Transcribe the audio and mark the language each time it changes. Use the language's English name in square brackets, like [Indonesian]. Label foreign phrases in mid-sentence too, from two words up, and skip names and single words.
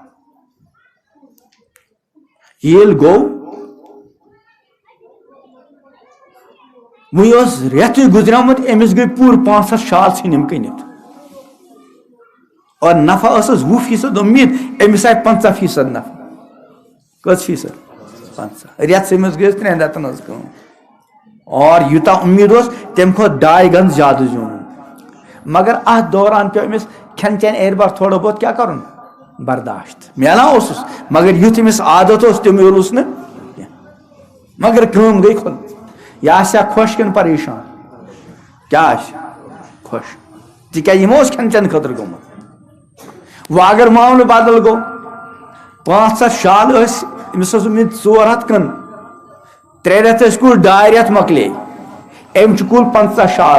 [Kashmiri] ییٚلہِ گوٚو وۄنۍ اوس رٮ۪تٕے گُزریومُت أمِس گٔے پوٗرٕ 500 شال ژھٕنِم کٕنِتھ اور نفع ٲسٕس 20% اُمید أمِس آیہِ 50% نفع کٔژ فیٖصد 50 رٮ۪تسٕے منٛز گٔیَس 3 رٮ۪تن ہٕنٛز کٲم اور یوٗتاہ اُمید اوس تمہِ کھۄتہٕ 2 گنہٕ زیادٕ زیوٗن مگر اتھ دوران پیٚو أمِس کھٮ۪ن چٮ۪ن اعتبار [Urdu] تھوڑا بہت [Kashmiri] کیا کرُن برداشت میلان اوسُس مگر یُتھ أمِس عادت اوس تہِ میوٗلُس نہٕ کینٛہہ مگر کٲم گٔے کھُل یہِ آسیا خۄش کِنہٕ پریشان کیاہ آسہِ خۄش تِکیازِ یِمو اوس کھٮ۪ن چٮ۪ن خٲطرٕ گوٚمُت وۄنۍ اگر معاملہٕ بدل گوٚو 500 شال ٲسۍ أمِس اوس اُمید 400 کٕن 3 رٮ۪تھ ٲسۍ کُل 2 رٮ۪تھ مۄکلے أمۍ چھِ کُل 50 شال